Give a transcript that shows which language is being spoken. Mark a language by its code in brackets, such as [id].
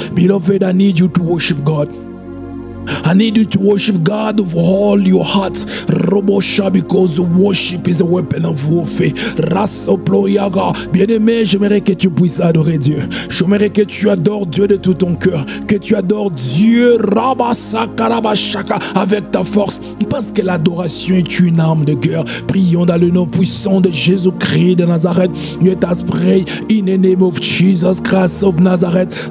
[en] Beloved, I need you to worship God. I need you to worship God with all your heart. Robosha, because worship is a weapon of warfare. Rassoployaga. [fr] Bien-aimé, j'aimerais que tu puisses adorer Dieu. J'aimerais que tu adores Dieu de tout ton cœur. Que tu adores Dieu Rabasakarabashaka avec ta force. Parce que l'adoration est une arme de guerre. Prions dans le nom puissant de Jésus-Christ de Nazareth. [en] Let us pray in the name of Jesus Christ of Nazareth.